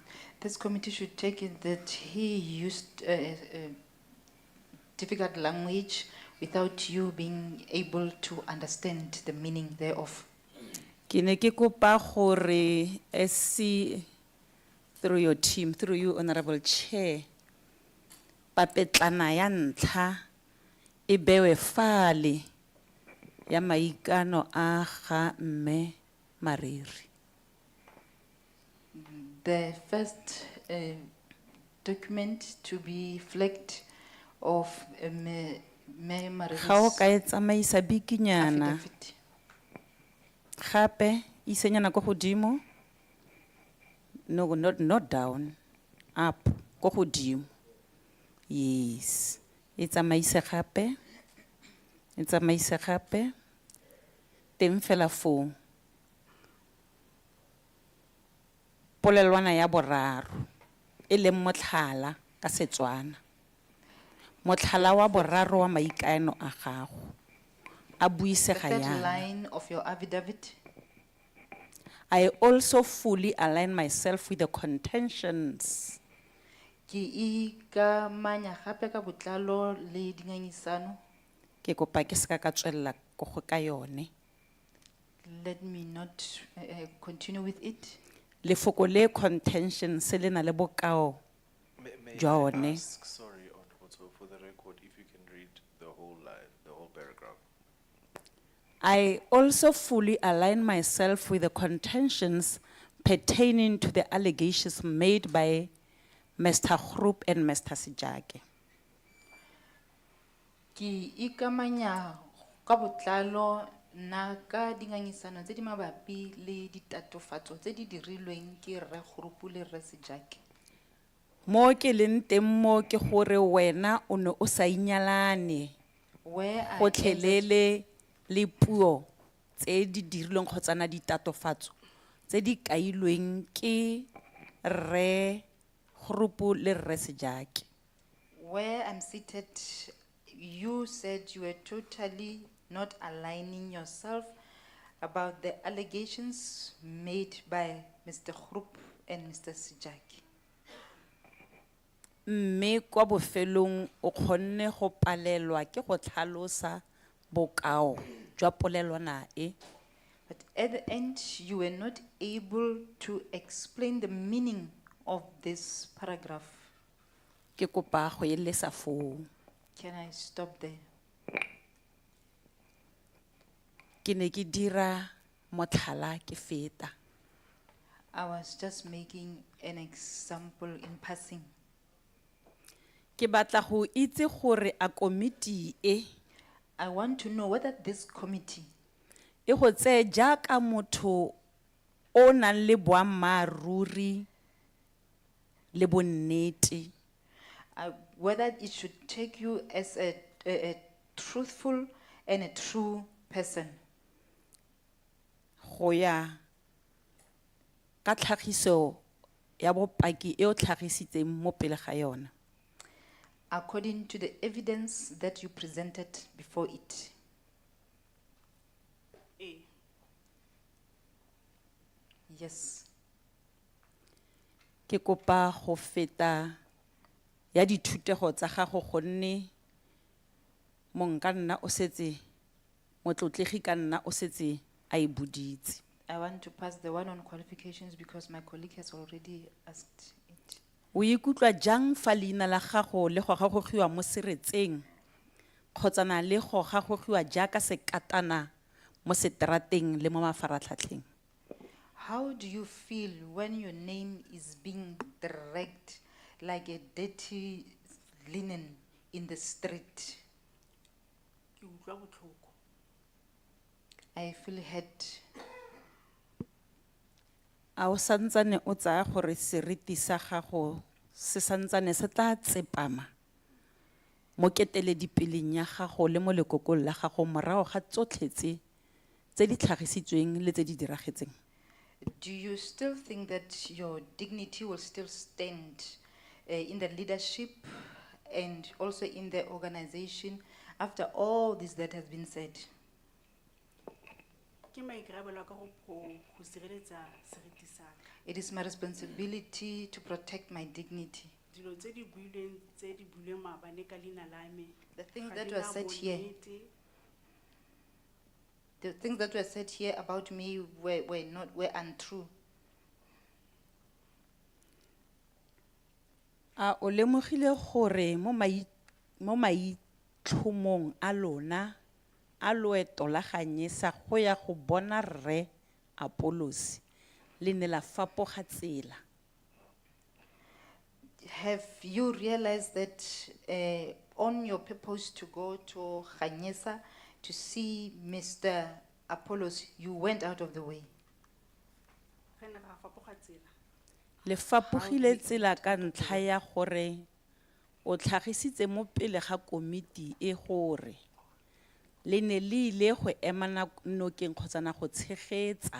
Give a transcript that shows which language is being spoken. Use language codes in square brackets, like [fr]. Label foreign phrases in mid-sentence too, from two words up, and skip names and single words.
[en] This committee should take it that he used difficult language without you being able to understand the meaning thereof. [tn] Ke ne ke kopa gore [en] SC through your team, through you, Honorable Chair, [tn] papetlana ya ntlha e bewe fale ya maikano a ga mme Mariri. [en] The first document to be flagged of Mayor [tn] Ga o ka [en] Mari's [tn] e tsamaisa bikinyana, [en] affidavit. [tn] gape isenyana ko godimo. [en] No, not down, up, [tn] ko godimo. Yes, e tsamaise gape, e tsamaise gape, teng fela foo. Polelwana ya boraro, e leng motlhala ka Setswana. Motlhala wa boraro wa maikaeno a gago, a [en] The [tn] buisega [en] third [tn] yana. [en] line of your affidavit. I also fully align myself with the contentions [tn] Ki ikamanya gape ka botlalo le dingangisano. ke kopa ke seka ka tswelela ko go ka yone. [en] Let me not continue with it. [tn] Lefoko le contention se le na le bokao. [en] May [tn] Jwa [en] I one. ask, sorry, also for the record, if you can read the whole line, the whole paragraph. I also fully align myself with the contentions pertaining to the allegations made by Mr. Groep and Mr. Sejake. [tn] Ki ikamanya ka botlalo na ka dingangisano tse di mabapi le ditatofatso tse di dirilweng ke Rre Groep le Rre Sejake. Mo ke leng teng mo ke gore wena o ne o sa inyalane [en] Where I [tn] go [en] ended, [tn] tlhelele le puo tse di dirilweng kgotsa na ditatofatso tse di kailweng ke Rre Groep le Rre Sejake. [en] where I'm seated, you said you were totally not aligning yourself about the allegations made by Mr. Groep and Mr. Sejake. [tn] Mme kwa bofelong o kgonne go palelwa ke go tlhalosa bokao jwa polelwana e. [en] But at the end, you were not able to explain the meaning of this paragraph. [tn] Ke kopa go elesa foo. [en] Can I stop there? [tn] Ke ne ke dira motlhala ke feta. [en] I was just making an example in passing. [tn] Ke batla go itse gore a komiti e [en] I want to know whether this committee [tn] e go tseye jaaka motho o nang le boammaaruri le bonnete, [en] whether it should take you as a truthful and a true person, [tn] go ya ka tlhagiso ya bopaki e o tlhagisitseng mo pele ga yona. [en] according to the evidence that you presented before it. Yes. [tn] Ke kopa go feta ya dithutego tsa gago gonne monka nna o setse motlotlegi ka nna o setse a e boditse. [en] I want to pass the one on qualifications because my colleague has already asked it. [tn] O ikutlwa jang fa leina la gago le go gagogiwa mo seretseng kgotsa na le go gagogiwa jaaka sekatana mo seterateng le mo mafaratlhatlheng? [en] How do you feel when your name is being dragged like a dirty linen in the street? [tn] Ke utlwa botlhoko. [en] I feel hurt. [tn] A o santsane o tsaya gore seriti sa gago se santsane se tla tsepama mo keteledipeleng ya gago le mo lekokong la gago morago ga tsotlhe tse di tlhagisitsweng le tse di diragetseng? [en] Do you still think that your dignity will still stand in the leadership and also in the organization after all this that has been said? [tn] Ke maikarabelo a ka go sireletsa seriti sa ka. [en] It is my responsibility to protect my dignity. [tn] Dilo tse di builweng maabane ka leina la me, [en] The things [tn] ga [en] that [tn] di [en] were [tn] na [en] said here, [tn] bonnete. [en] the things that were said here about me were untrue. [tn] A o lemogile gore mo maitlhomong a lona a loeto la ganyesa go ya go bona rre Apollosi le ne la fapoga tsela? [en] Have you realized that on your purpose to go to Ganyesa to see Mr. Apollos, you went out of the way? [tn] Ge ne ra fapoga tsela. Le fapogile tsela ka ntlha ya gore o tlhagisitse mo pele ga komiti e gore le ne le ile go ema nokeng kgotsa na go tshegetsa